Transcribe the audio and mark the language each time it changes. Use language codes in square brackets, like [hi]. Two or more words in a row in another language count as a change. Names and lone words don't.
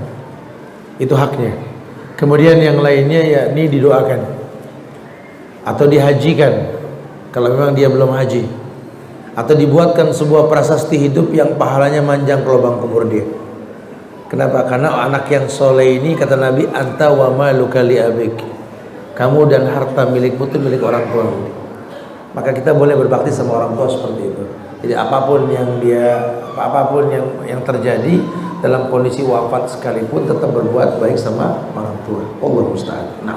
[id] Itu haknya. Kemudian yang lainnya yakni didoakan atau dihajikan kalau memang dia belum haji, atau dibuatkan sebuah prasasti hidup yang pahalanya manjang ke lubang kubur dia. Kenapa? Karena anak yang soleh ini, kata Nabi, [ar] أنت ومالك لأبيك, [id] kamu dan harta milikmu itu milik orang tua. Maka kita boleh berbakti sama orang tua seperti itu. Jadi apapun yang terjadi dalam kondisi wafat sekalipun, tetap berbuat baik sama orang tua. [ar] الله مستعان. Nah,